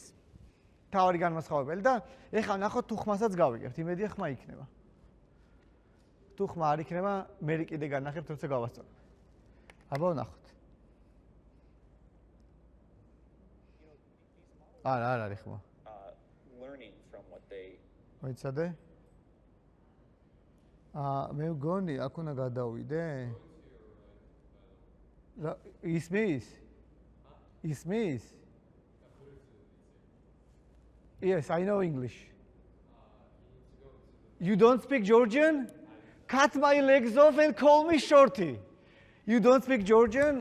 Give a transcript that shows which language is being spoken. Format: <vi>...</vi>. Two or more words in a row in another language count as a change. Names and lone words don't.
<ka>თავი განმასხვავებელი და ეხლა ნახოთ თუ ხმასაც გავიგებთ, იმედია ხმა იქნება. თუ ხმა არ იქნება, მე კიდე განახებთ, როცა გავასწორებ. აბა ნახოთ. არ არის ხმა.</ka> <en>Learning from what they</en> <ka>მოიცადე? მე მგონი, აქ უნდა გადავიდე. Ismis?</ka> <en>Yes, I know English. You don't speak Georgian? Cut my legs off and call me Shorty. You don't speak Georgian?</en>